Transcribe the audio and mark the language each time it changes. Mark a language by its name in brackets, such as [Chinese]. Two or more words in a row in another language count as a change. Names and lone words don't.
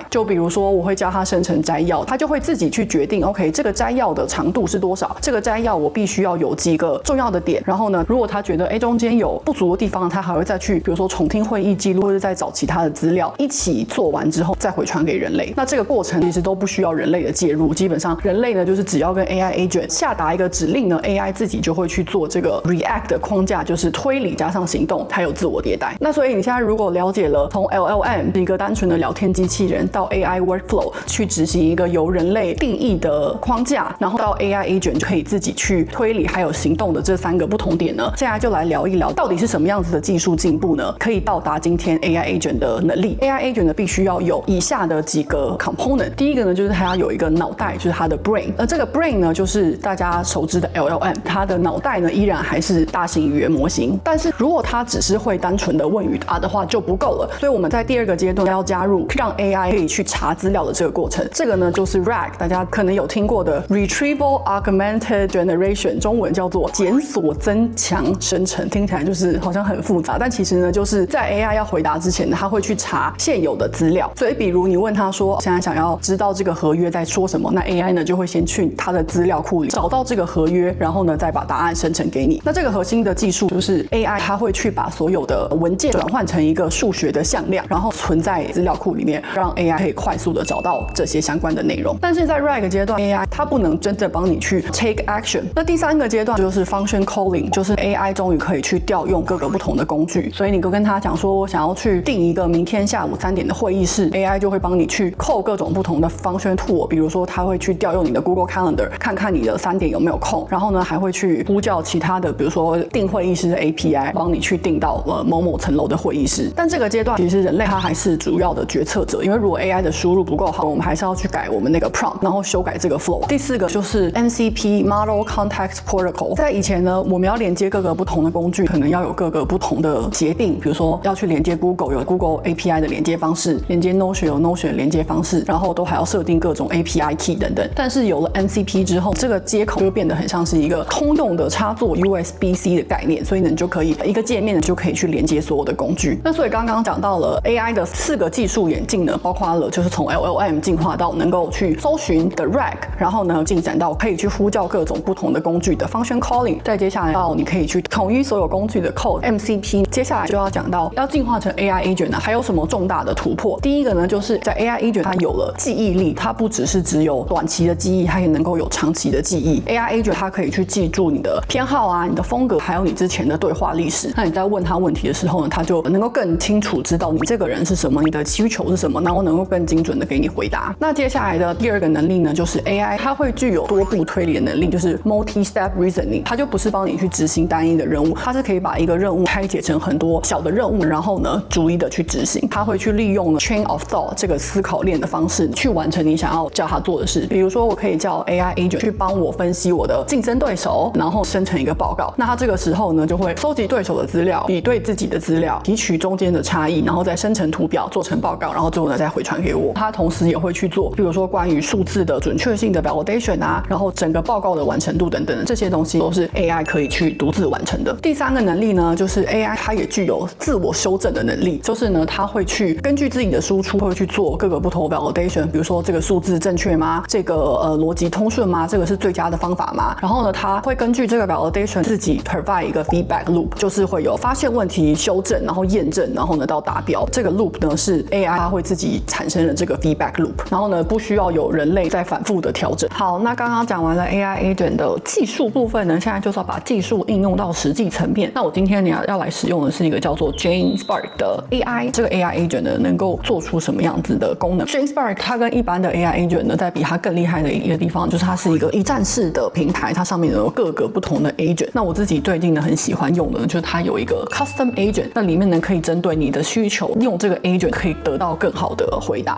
[Chinese] 就比如說我會教他生成摘要，他就會自己去決定 OK 這個摘要的長度是多少，這個摘要我必須要有幾個重要的點，然後呢如果他覺得中間有不足的地方，他還會再去比如說重聽會議記錄，或者再找其他的資料，一起做完之後再回傳給人類。那這個過程其實都不需要人類的介入，基本上人類呢就是只要跟 [English] AI Agent [Chinese] 下達一個指令呢， AI 自己就會去做這個 React 的框架，就是推理加上行動還有自我迭代。那所以你現在如果了解了從 LLM 一個單純的聊天機器人到 [English] AI Workflow [Chinese] 去執行一個由人類定義的框架，然後到 [English] AI Agent [Chinese] 就可以自己去推理還有行動的這3個不同點呢，现在就來聊一聊到底是什麼樣子的技術進步呢，可以到達今天 [English] AI Agent [Chinese] 的能力。 AI Agent 呢必須要有以下的幾個 component。 第一個呢就是它要有一個腦袋，就是它的 brain。而這個 brain 呢就是大家熟知的 LLM， 它的腦袋呢依然還是大型語言模型，但是如果它只是會單純的問與答的話就不夠了。所以我們在第2個階段要加入讓 AI 可以去查資料的這個過程。這個呢就是 RAG， 大家可能有聽過的 [English] Retrieval Augmented Generation， [Chinese] 中文叫做檢索增強生成。听起來就是好像很複雜，但其實呢就是在 AI 要回答之前呢，他會去查現有的資料。所以比如你問他說現在想要知道這個合約在說什麼，那 AI 呢就會先去他的資料庫裡找到這個合約，然後呢再把答案生成給你。那這個核心的技術就是 AI 它會去把所有的文件轉換成一個數學的向量，然後存在資料庫裡面，讓 AI 可以快速的找到這些相關的內容。但是在 RAG 階段 AI 它不能真正幫你去 [English] take action。 [Chinese] 那第3個階段就是 [English] Function Calling， [Chinese] 就是 AI 終於可以去調用各個不同的工具。所以你跟他講說我想要去定一個明天下午午3點的會議室 ，AI 就會幫你去扣各種不同的 [English] function tool， [Chinese] 比如說它會去調用你的 Google Calendar， 看看你的3 點有沒有空，然後呢還會去呼叫其他的，比如說訂會議室的 API， 幫你去訂到某某層樓的會議室。但這個階段其實人類它還是主要的決策者，因為如果 AI 的輸入不夠好，我們還是要去改我們那個 prompt， 然後修改這個 flow。第4個就是 [English] MCP Model Context Protocol， [Chinese] 在以前呢，我們要連接各個不同的工具，可能要有各個不同的協定，比如說要去連接 Google， 有 Google API 的連接方式，連接 Notion 有 Notion 的連接方式，然後都還要設定各種 [English] API key [Chinese] 等等。但是有了 MCP 之後，這個接口就變得很像是一個通用的插座 USB-C 的概念，所以呢，你就可以一個界面就可以去連接所有的工具。那所以刚刚講到了 AI 的4個技術演進呢，包括了就是從 LLM 進化到能夠去搜尋的 RAG， 然後呢進展到可以去呼叫各種不同的工具的 [English] function calling， [Chinese] 再接下來到你可以去統一所有工具的 code MCP。接下来就要講到要進化成 [English] AI agent [Chinese] 呢，還有什麼重大的突破？第一個呢，就是在 [English] AI agent [Chinese] 它有了記憶力，它不只是只有短期的記憶，它也能夠有長期的記憶。 [English] AI agent [Chinese] 它可以去記住你的偏好啊、你的風格，還有你之前的對話歷史。那你在問他問題的時候呢，他就能夠更清楚知道你這個人是什麼，你的需求是什麼，然後能夠更精準的給你回答。那接下来的第2個能力呢，就是 AI 它會具有多步推理的能力，就是 [English] multi-step reasoning。 [Chinese] 它就不是帮你去執行單一的任務，它是可以把一個任務拆解成很多小的任務，然後呢逐一的去執行。它會去利用 [English] chain of thought [Chinese] 這個思考鏈的方式去完成你想要叫它做的事。比如說，我可以叫 [English] AI agent [Chinese] 去幫我分析我的競爭對手，然後生成一個報告。那它這個時候呢，就會收集對手的資料，比對自己的資料，提取中間的差異，然後再生成圖表，做成報告，然後最後呢再回傳給我。它同時也會去做，比如說關於數字的準確性的 validation 啊，然後整個報告的完成度等等的這些東西都是 AI 可以去獨自完成的。第3個能力呢，就是 AI 它也具有自我修正的能力，就是呢它會去根據自己的輸出，會去做各個不同的 validation，比如說這個數字正確嗎？這個邏輯通順嗎？這個是最佳的方法嗎？然後呢，它會根據這個 validation 自己 provide 一個 [English] feedback loop， [Chinese] 就是會有發現問題、修正，然後驗證，然後呢到達標。這個 loop 呢是 AI 它會自己產生的這個 [English] feedback loop， [Chinese] 然後呢不需要有人類再反覆的調整。好，那剛剛講完了 [English] AI agent [Chinese] 的技術部分呢，現在就是要把技術應用到實際層面。那我今天要來使用的是一個叫做 GenSpark 的 AI， 這個 [English] AI agent [Chinese] 呢能夠做出什麼樣子的功能？ GenSpark 它跟一般的 [English] AI agent [Chinese] 呢，在比它更厲害的一個地方，就是它是一個一站式的平台，它上面有各個不同的 agent。那我自己最近呢很喜歡用的，就是它有一個 [English] custom agent， [Chinese] 那裡面呢可以針對你的需求，用這個 agent 可以得到更好的回答。